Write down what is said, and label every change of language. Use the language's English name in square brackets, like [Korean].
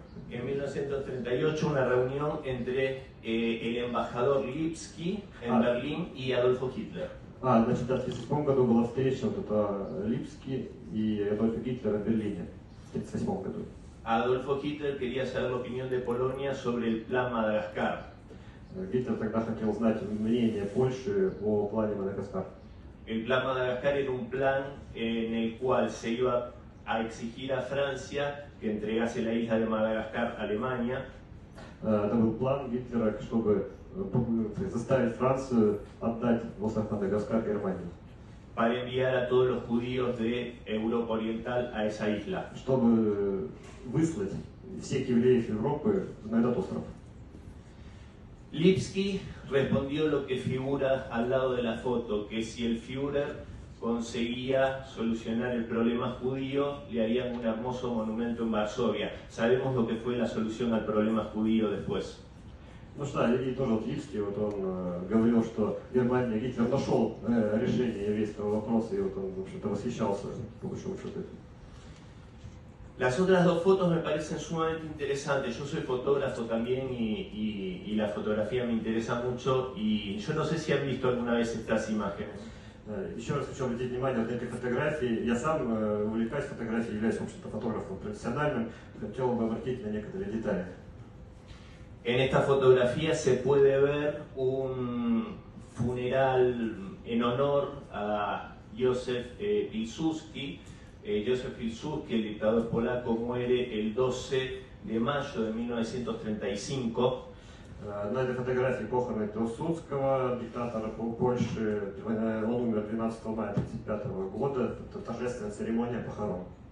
[Spanish] En 1938 una reunión entre el embajador Lipski en Berlín y Adolfo Hitler. [Russian] Значит, в 1938 году была встреча вот это Липский и Адольф Гитлер в Берлине в 1938 году. [Spanish] Adolfo Hitler quería saber la opinión de Polonia sobre el plan Madagascar. [Russian] Гитлер тогда хотел знать мнение Польши о плане Мадагаскар. [Spanish] El plan Madagascar era un plan en el cual se iba a exigir a Francia que entregase la isla de Madagascar a Alemania. [Russian] Это был план Гитлера, чтобы заставить Францию отдать остров Мадагаскар Германии. [Spanish] Para enviar a todos los judíos de Europa Oriental a esa isla. [Russian] Чтобы выслать всех евреев Европы на этот остров. [Spanish] Lipski respondió lo que figura al lado de la foto, que si el Führer conseguía solucionar el problema judío, le harían un hermoso monumento en Varsovia. Sabemos lo que fue la solución al problema judío después. [Russian] Ну что, и тоже вот Липский, вот он говорил, что Германия, Гитлер нашел решение еврейского вопроса, и вот он, в общем-то, восхищался, по большому счету. [Spanish] Las otras dos fotos me parecen sumamente interesantes. Yo soy fotógrafo también y la fotografía me interesa mucho, y yo no sé si han visto alguna vez estas imágenes. [Russian] Еще раз хочу обратить внимание на эти фотографии. Я сам увлекаюсь фотографией, являюсь, в общем-то, фотографом профессиональным. Хотел бы обратить на некоторые детали. [Spanish] En esta fotografía se puede ver un funeral en honor a Józef Pilsudski. Józef Pilsudski, el dictador polaco, muere el 12 de mayo de 1935. [Russian] На этой фотографии похороны Пилсудского, диктатора Польши. Он умер 12 мая 1935 года. Это торжественная церемония похорон.